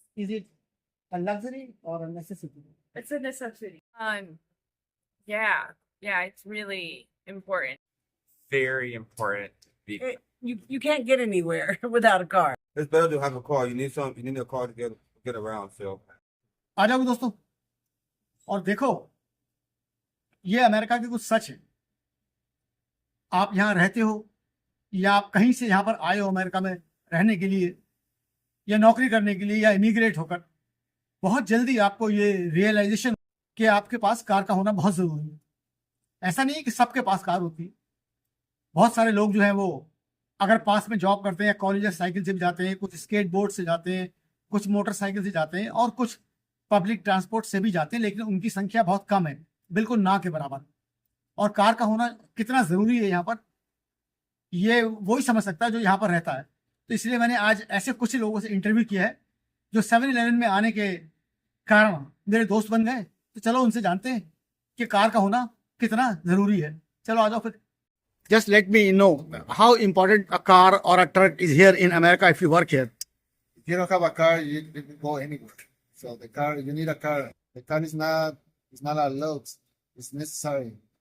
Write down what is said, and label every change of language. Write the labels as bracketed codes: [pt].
[en] Is it a luxury or a necessity? It's a necessity. Yeah, yeah, it's really important. Very important. You can't get anywhere without a car. It's better to have a car. You need a car to get around. So [hi] आ जाओ दोस्तों और देखो ये America के कुछ सच है। आप यहाँ रहते हो या आप कहीं से यहाँ पर आए हो अमेरिका में रहने के लिए या नौकरी करने के लिए या इमिग्रेट होकर, बहुत जल्दी आपको ये रियलाइजेशन कि आपके पास कार का होना बहुत ज़रूरी है। ऐसा नहीं है कि सबके पास कार होती है। बहुत सारे लोग जो हैं वो अगर पास में जॉब करते हैं, कॉलेज या साइकिल से भी जाते हैं, कुछ स्केट बोर्ड से जाते हैं, कुछ मोटरसाइकिल से जाते हैं और कुछ पब्लिक ट्रांसपोर्ट से भी जाते हैं, लेकिन उनकी संख्या बहुत कम है, बिल्कुल ना के बराबर। और कार का होना कितना ज़रूरी है यहाँ पर, ये वही समझ सकता है जो यहाँ पर रहता है। तो इसलिए मैंने आज ऐसे कुछ लोगों से इंटरव्यू किया है जो 7-Eleven में आने के कारण मेरे दोस्त बन गए। तो चलो उनसे जानते हैं कि कार का होना कितना ज़रूरी है। चलो आ जाओ फिर। [en] Just let me know how important a car or a truck is here in America if you work here. If you don't have a car, you can go anywhere. So the car, you need a car. The car is not, it's not a lux. It's necessary.